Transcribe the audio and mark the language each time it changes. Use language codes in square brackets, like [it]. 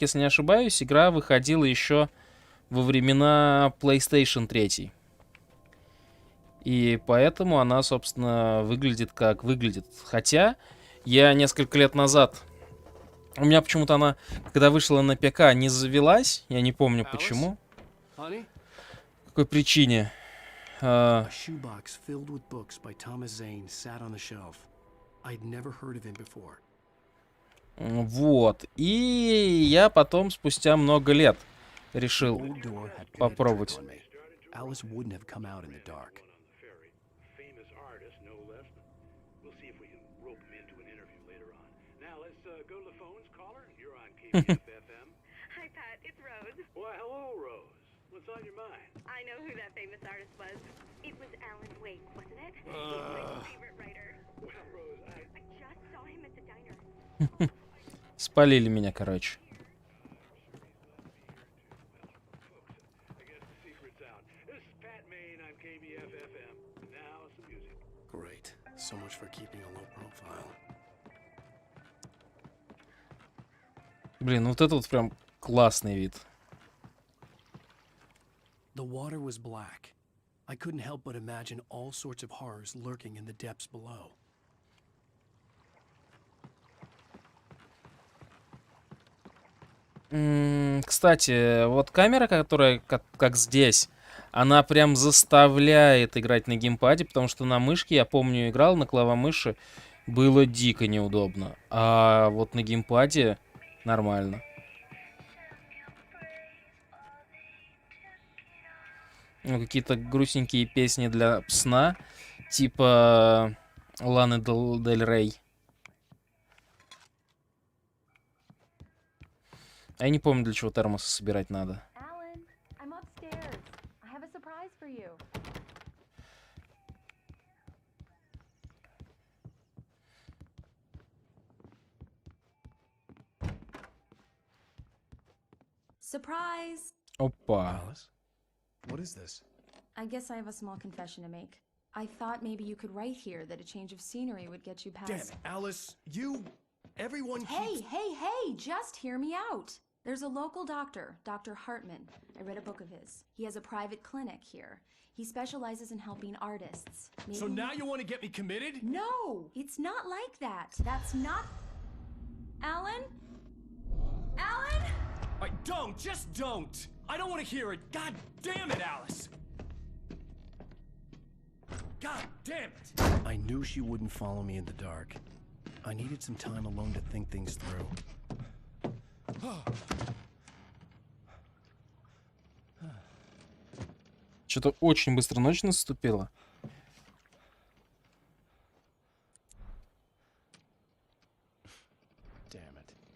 [ru] Если не ошибаюсь, игра выходила еще во времена PlayStation 3. И поэтому она, собственно, выглядит как выглядит. Хотя я несколько лет назад... У меня почему-то она, когда вышла на ПК, не завелась. Я не помню почему. По какой причине. [en] A shoebox filled with books by Thomas Zane sat on the shelf. I'd never heard of him before. [ru] Вот. И я потом, спустя много лет, решил попробовать. [en] Alice wouldn't have come out in the dark. Famous artist, no less. We'll see if we can rope him into an interview later on. Now let's go to the phones. Caller, you're on KBFM. Hi, Pat. It's Rose. Why, hello, Rose. What's on your mind? I know who that famous artist was. It was Alan Wake, wasn't it? He's my favorite writer. Well, Rose, I just saw him at the diner. [ru] Спалили меня, короче. [en] Great. So much for keeping a low profile. [ru] Блин, вот это вот прям классный вид. [en] The water was black, I couldn't help but imagine all sorts of horrors lurking in the depths below. [ru] Кстати, вот камера, которая как здесь, она прям заставляет играть на геймпаде, потому что на мышке, я помню, играл на клавомыши, было дико неудобно. А вот на геймпаде нормально. Ну, какие-то грустненькие песни для сна, типа Ланы Дель Рей. А я не помню, для чего термосы собирать надо. [en] Alan, I'm upstairs. I have a surprise for you. Surprise! [ru] Опа. [en] Alice? What is this? I guess I have a small confession to make. I thought maybe you could write here that a change of scenery would get you past... Damn it, Alice! Everyone Hey, keeps... hey, just hear me out. There's a local doctor, Dr. Hartman. I read a book of his. He has a private clinic here. He specializes in helping artists. So now you want to get me committed? No, it's not like that. That's not... Alan? Alan? Just don't! I don't want to hear it! God damn it, Alice! God damn it! I knew she wouldn't follow me in the dark. I needed some time alone to think things through. [ru] Что-то очень быстро ночь наступила. [en] Damn it.